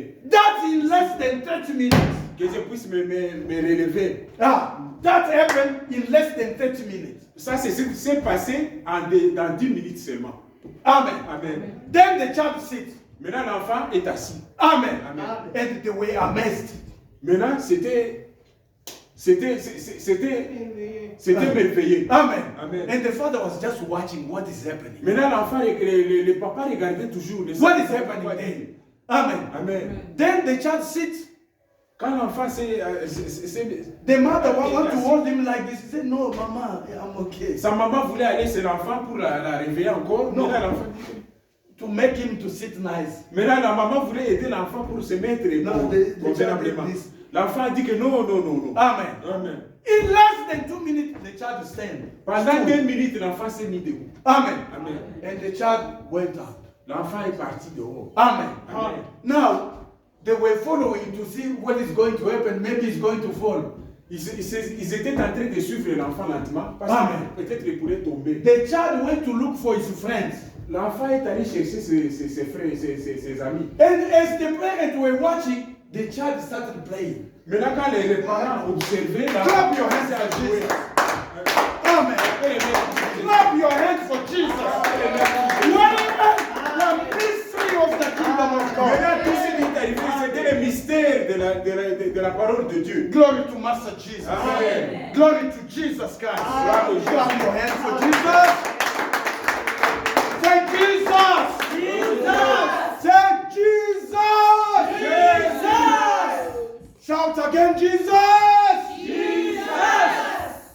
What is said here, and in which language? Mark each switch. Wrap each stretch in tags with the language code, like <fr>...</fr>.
<en>That in less than 30 minutes.</en> <fr>que je puisse me relever.</fr> <en>That happened in less than 30 minutes.</en> <fr>Ça, c'est passé dans 10 minutes seulement.</fr> <en>Amen. Amen. Then the child sits.</en> <fr>Maintenant, l'enfant est assis.</fr> <en>Amen. Amen. And they were amazed.</en> <fr>Maintenant, C'était merveilleux.</fr> <en>Amen. Amen. And the father was just watching what is happening.</en> <fr>Maintenant, l'enfant, le papa regardait toujours.</fr> <en>What is happening then? Amen. Amen. Then the child sits.</en> <fr>Quand l'enfant</fr> <en>The mother want to hold him like this. He said, no, mama, I'm okay.</en> <fr>sa maman voulait aller chez l'enfant pour la réveiller encore. Non. Maintenant, l'enfant dit</fr> <en>To make him to sit nice.</en> <fr>maintenant, la maman voulait aider l'enfant pour se mettre Non, convenablement.</fr> <en>this.</en> <fr>L'enfant a dit que non, non, non, non.</fr> <en>Amen. Amen. In less than 2 minutes, the child stand.</en> <fr>Pendant 2 minutes, l'enfant s'est mis debout.</fr> <en>Amen. Amen. And the child went out.</en> <fr>L'enfant est parti dehors.</fr> <en>Amen. Amen. Now, they were following to see what is going to happen. Maybe it's going to fall.</en> <fr>Ils étaient en train de suivre l'enfant lentement parce</fr> <en>Amen.</en> <fr>que peut-être il pourrait tomber.</fr> <en>The child went to look for his friends.</en> <fr>L'enfant est allé chercher ses frères, ses amis.</fr> <en>And as the parents were watching, the child started playing.</en> <fr>Maintenant, quand les parents observaient,</fr> <en>Clap your hands for Jesus. Amen. Clap your hands for Jesus. Whatever the mystery of the kingdom of God.</en> <fr>Maintenant, tout ce qui est arrivé, c'était le mystère de la parole de Dieu.</fr> <en>Glory to Master Jesus. Amen. Glory to Jesus Christ. Amen. Clap your hands for Jesus. Say Jesus. Jesus. Say Jesus. Jesus. Shout again, Jesus. Jesus.</en>